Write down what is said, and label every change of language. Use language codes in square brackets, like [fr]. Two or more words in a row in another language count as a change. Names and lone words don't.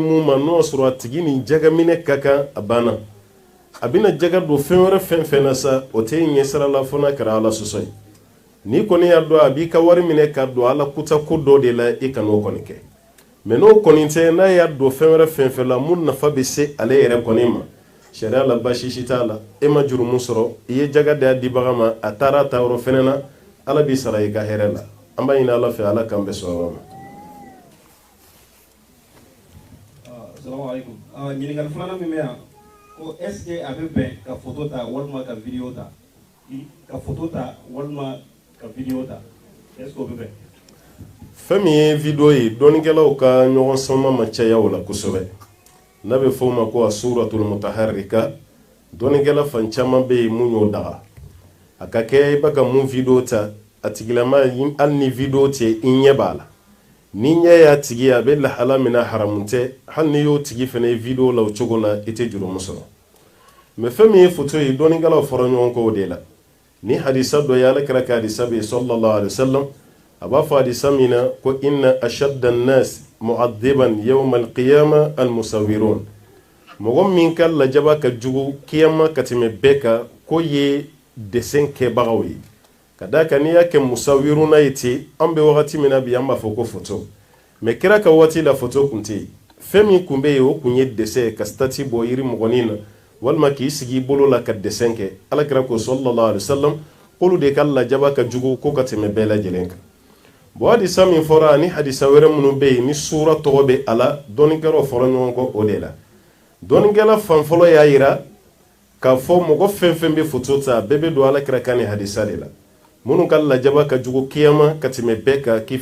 [bm] mun ma n'o sɔrɔ a tigi ni jaga minɛ ka kan a banna a bɛna jaga don fɛn wɛrɛ fɛn fɛn na sa o tɛ ɲɛsira la fo n'a kɛra ala sɔsɔ ye n'i kɔni y'a dɔn a b'i ka wari minɛ ka don ala kuta ko dɔ de la i kan'o kɔni kɛ mɛ n'o kɔni tɛ n'a y'a don fɛn wɛrɛ fɛn fɛn la mun nafa bɛ se ale yɛrɛ kɔni ma sariya la baasi si t'a la e ma jurumu sɔrɔ i ye jaga da dibaga ma a taara a ta yɔrɔ fɛnɛ na ala bi sara i ka hɛrɛ la an b'a ɲini ala fɛ ala k'an bɛ sɔrɔ ma [ar] السلام عليكم [bm] ɲininkali filanan min bɛ yan ko [fr] est ce que [bm] a bɛ bɛn ka photo ta walima ka video ta ka photo ta walima ka video ta [fr] est ce que [bm] o bɛ bɛn fɛn min ye video ye dɔnnikɛlaw ka ɲɔgɔn sama ma caya o la kosɛbɛ n'a bɛ fɔ o ma ko a [ar] الصورة المتحركة [bm] dɔnnikɛla fan caman bɛ yen mun y'o daga a ka kɛ i bɛ ka mun video ta a tigilama hali ni video tɛ i ɲɛ b'a la ni ɲɛ y'a tigi a bɛ lahala min na haramu tɛ hali ni y'o tigi fana ye video la o cogo la i tɛ jurumu sɔrɔ mɛ fɛn min ye photo ye dɔnnikɛlaw fɔra ɲɔgɔn kɔ o de la ni hadisa dɔ ye alakira ka hadisa bɛ yen [ar] صلى الله عليه وسلم [bm] a b'a fɔ hadisa min na ko [ar] إن أشد الناس معذبين يوم القيامة المصورون [bm] mɔgɔ min ka lajaba ka jugu kiyama ka tɛmɛ bɛɛ kan ko ye dessin kɛbagaw ye ka da kan n'i y'a kɛ musawiruna ye ten an bɛ wagati min na bi an b'a fɔ ko photo mɛ kira ka waati la photo kun tɛ yen fɛn min kun bɛ yen o kun ye dessin ka stati bɔ yiri mɔgɔnin na walima k'i sigi i bolo la ka dessin kɛ alakira ko [ar] صلى الله عليه وسلم [bm] k'olu de ka lajaba ka jugu ko ka tɛmɛ bɛɛ lajɛlen kan bon hadisa min fɔra ani hadisa wɛrɛ minnu bɛ yen ni sura tɔgɔ bɛ a la dɔnnikɛlaw fɔra ɲɔgɔn kɔ o de la dɔnnikɛla fan fɔlɔ y'a yira k'a fɔ mɔgɔ fɛn fɛn bɛ photo ta bɛɛ bɛ don alakira kan ni hadisa de la minnu ka lajaba ka jugu kiyama ka tɛmɛ bɛɛ kan k'i